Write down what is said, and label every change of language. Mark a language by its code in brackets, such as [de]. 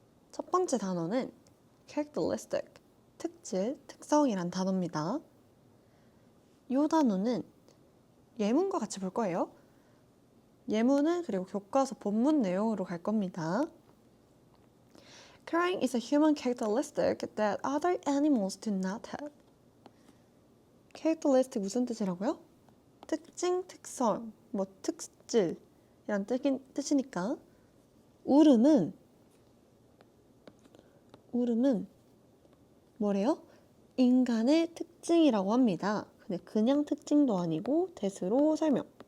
[ko] 첫 번째 단어는 characteristic, 특질, 특성이란 단어입니다. 이 단어는 예문과 같이 볼 거예요. 예문은 그리고 교과서 본문 내용으로 갈 겁니다. [en] Crying is a human characteristic that other animals do not have. [ko] characteristic 무슨 뜻이라고요? 특징, 특성, 뭐 특질이란 뜻이니까 울음은 뭐래요? 인간의 특징이라고 합니다. 근데 그냥 특징도 아니고 대수로 설명.